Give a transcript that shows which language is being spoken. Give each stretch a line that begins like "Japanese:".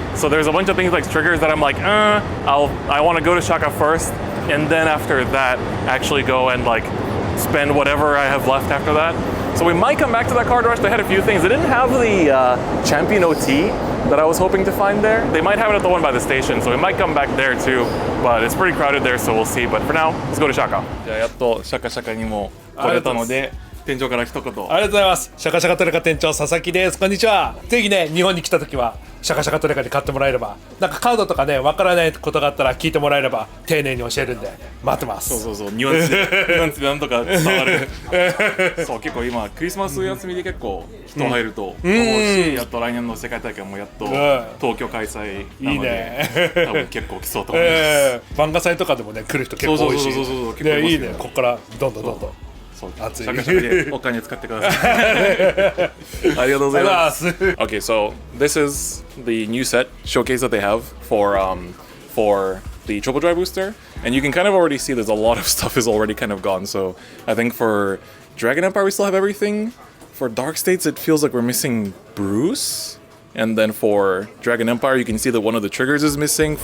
English: So there's a bunch of things like triggers that I'm like, I want to go to Shaka first, and then after that, actually go and like spend whatever I have left after that. So So we might come back to that card rush. They had a few things. They didn't have the Champion OT that I was hoping to find there. They might have it at the one by the station, so we might come back there too. But it's pretty crowded there, so we'll see. But for now, let's go to Shaka.
Japanese: じゃあやっとシャカシャカにも来れたので店長から一言。ありがとうございます。シャカシャカトレカ店長佐々木です。こんにちは。ぜひね、日本に来た時はシャカシャカトレカで買ってもらえれば、なんかカードとかね、わからないことがあったら聞いてもらえれば丁寧に教えるんで待ってます。そうそうそう、ニュアンスでなんとか伝わる。そう、結構今クリスマス休みで結構人入ると思うし、やっと来年の世界大会もやっと東京開催なので、多分結構来そうと思います。番外祭とかでもね来る人結構多いし、ね、いいね。ここからどんどんどんどん。シャカシャカでお金使ってください。ありがとうございます。
English: Okay, so this is the new set showcase that they have for the Triple Drive booster, and you can kind of already see there's a lot of stuff is already kind of gone. So I think for Dragon Empire we still have everything. For Dark States it feels like we're missing Bruce, and then for Dragon Empire you can see that one of the triggers is missing.